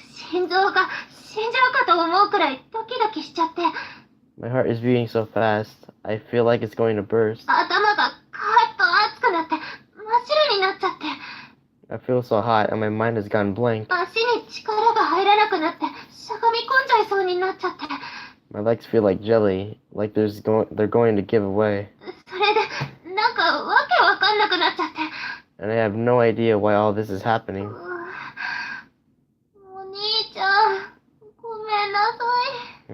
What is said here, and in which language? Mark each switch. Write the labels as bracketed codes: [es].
[ja] 心臓が死んじゃうかと思うくらいドキドキしちゃって。 [en] My heart is beating so fast, I feel like it's going to burst. [ja] 頭がカーッと熱くなって真っ白になっちゃって。 [en] I feel so hot and my mind has gone blank. [ja] 足に力が入らなくなってしゃがみ込んじゃいそうになっちゃって。 [en] My legs feel like jelly, like they're going to give away. [ja] それでなんかわけわかんなくなっちゃって。 [en] And I have no idea why all this is happening. [ja] お兄ちゃん、ごめんなさい。